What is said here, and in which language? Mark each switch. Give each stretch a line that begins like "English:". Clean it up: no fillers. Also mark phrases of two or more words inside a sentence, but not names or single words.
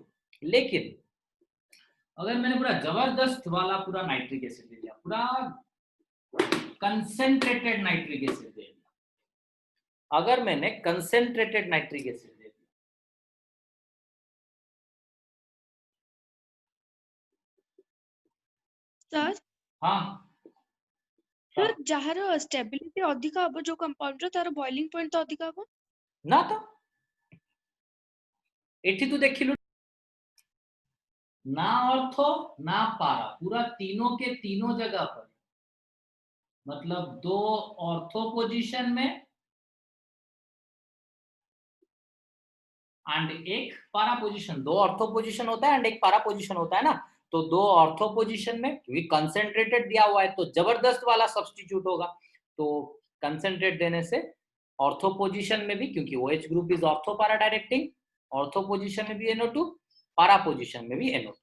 Hindi: लेकिन अगर मैंने पूरा जबरदस्त वाला पूरा
English: nitric acid
Hindi: दे दिया, पूरा
English: concentrated nitric acid
Hindi: दे दिया, अगर मैंने
English: concentrated nitric acid
Hindi: दे दिया, सर हाँ
Odia: ଯାହାର ଷ୍ଟେବିଲିଟି ଅଧିକ ହବ ଯୋଉ କମ୍ପାଉଣ୍ଡର ତାର
English: boiling point
Odia: ତ ଅଧିକ ହବ ନା। ତ ଏଠି ତୁ ଦେଖିଲୁ
Hindi: ना ऑर्थो ना पारा, पूरा तीनों के तीनों जगह पर मतलब दो ऑर्थो पोजीशन में एंड एक पारा पोजीशन, दो ऑर्थो पोजीशन होता है एंड एक पारा पोजीशन होता है ना, तो दो ऑर्थो पोजीशन में, क्योंकि कंसेंट्रेटेड दिया हुआ है तो जबरदस्त वाला सब्स्टिट्यूट होगा, तो कंसेंट्रेट देने से ऑर्थो पोजीशन में भी, क्योंकि OH
English: group is ortho para directing,
Hindi: ऑर्थो पोजीशन में भी NO2, पारा पोजीशन में भी NO2।